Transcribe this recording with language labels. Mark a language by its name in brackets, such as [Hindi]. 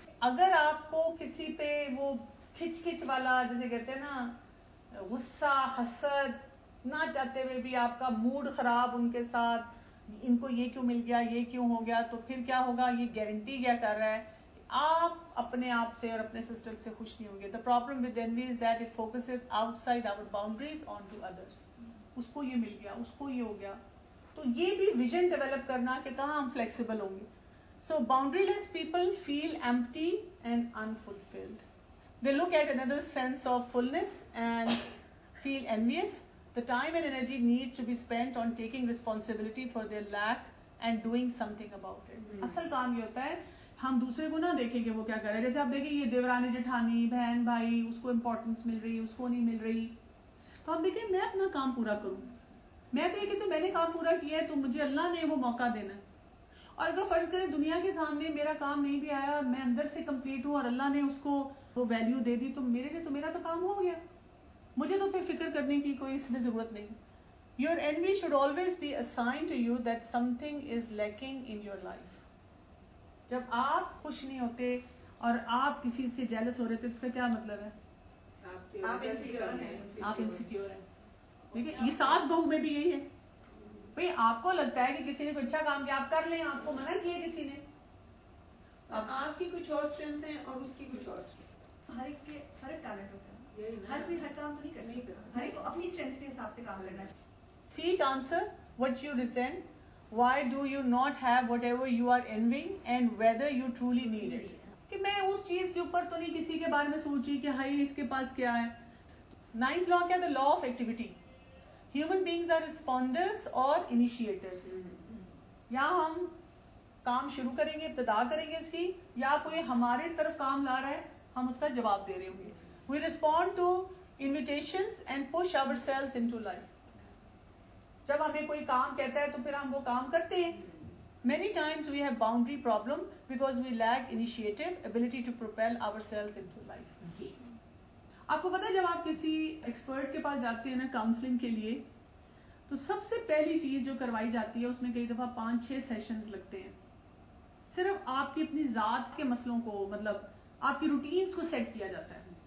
[Urdu] اگر آپ کو کسی پہ وہ کھچ والا جیسے کہتے ہیں نا, غصہ, حسد, نہ چاہتے ہوئے بھی آپ کا موڈ خراب ان کے ساتھ, ان کو یہ کیوں مل گیا, یہ کیوں ہو گیا, تو پھر کیا ہوگا, یہ گارنٹی کیا کر رہا ہے, آپ اپنے آپ سے اور اپنے سسٹم سے خوش نہیں ہوں گے. [English] The problem with envy is that it focuses outside our boundaries onto others. [Urdu] اس کو یہ مل گیا, اس کو یہ ہو گیا, تو یہ بھی ویژن ڈیولپ کرنا کہ کہاں ہم فلیکسیبل ہوں گے. [English] So boundaryless people feel empty and unfulfilled. They look at another's sense of fullness and feel envious. The time and energy need to be spent on taking responsibility for their lack and doing something about it. [Urdu] اصل کام یہ ہوتا ہے ہم دوسرے کو نہ دیکھیں کہ وہ کیا کر رہے ہیں. جیسے آپ دیکھیں یہ دیورانی جٹھانی, بہن بھائی, اس کو امپورٹنس مل رہی, اس کو نہیں مل رہی, تو ہم دیکھیں میں اپنا کام پورا کروں, میں دیکھیں کہ تو میں نے کام پورا کیا ہے, تو مجھے اللہ نے وہ موقع دینا ہے. اور اگر فرض کریں دنیا کے سامنے میرا کام نہیں بھی آیا, میں اندر سے کمپلیٹ ہوں اور اللہ نے اس کو وہ ویلیو دے دی, تو میرے لیے تو میرا تو کام ہو گیا, مجھے تو پھر فکر کرنے کی کوئی اس میں ضرورت نہیں. [English] Your envy should always be a sign to you that something is lacking in your life. [Urdu] جب آپ خوش نہیں ہوتے اور آپ کسی سے جیلس ہو رہے تھے, اس کا کیا مطلب ہے, آپ انسیکیور ہیں. ٹھیک ہے, یہ ساس بہو میں بھی یہی ہے. بھئی آپ کو لگتا ہے کہ کسی نے کوئی اچھا کام کیا, آپ کر لیں, آپ کو منع کیا کسی نے, اب آپ کی کچھ اور اسٹرینتھ ہیں اور اس کی کچھ اور اسٹرینتھ. ہر ایک کے فرق ٹیلنٹ ہوتا ہے, ہر کوئی ہر کام تو نہیں کر سکتا, ہر ایک کو اپنی اسٹرینتھ کے حساب سے کام کرنا چاہیے. [English] Seek answer what you resent, why do you not have whatever you are envying and whether you truly need it. [Urdu] کہ میں اس چیز کے اوپر تو نہیں کسی کے بارے میں سوچی کہ ہائی اس کے پاس کیا ہے. [English] 9th law [Urdu] کیا ہے, [English] the law of activity. Human beings are responders or initiators. [Urdu] یا ہم کام شروع کریں گے, ابتدا کریں گے اس کی, یا کوئی ہمارے طرف کام لا رہا ہے, ہم اس کا جواب دے رہے ہوں گے. [English] We respond to invitations and push ourselves into life. [Urdu] جب ہمیں کوئی کام کہتا ہے تو پھر ہم وہ کام کرتے ہیں. [English] Many times we have boundary problem because we lack initiative, ability to propel ourselves into life. [Urdu] آپ کو پتا ہے جب آپ کسی ایکسپرٹ کے پاس جاتے ہیں نا کاؤنسلنگ کے لیے, تو سب سے پہلی چیز جو کروائی جاتی ہے اس میں کئی دفعہ 5-6 سیشنز لگتے ہیں. صرف آپ کی اپنی ذات کے مسئلوں کو, مطلب آپ کی روٹینز کو سیٹ کیا جاتا ہے.